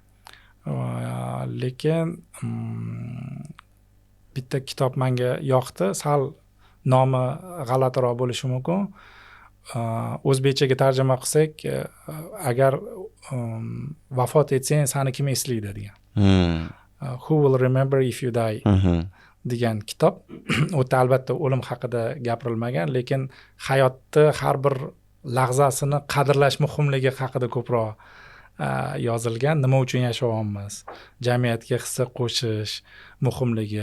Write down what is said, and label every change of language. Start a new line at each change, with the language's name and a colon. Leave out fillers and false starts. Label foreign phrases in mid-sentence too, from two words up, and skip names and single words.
Uzbek: Lekin bitta kitob menga yoqdi. Sal nomi g'alatiroq bo'lishi mumkin. O'zbekchaga tarjima qilsak, agar vafot etsang, seni kim eslaydi degan.
English: Who will remember if you die
Uzbek: degan kitob. O'ta albatta o'lim haqida gapirilmagan, lekin hayotda har bir lahzasini qadrlash muhimligi haqida ko'proq yozilgan. Nima uchun yashayapmiz? Jamiyatga hissa qo'shish muhimligi.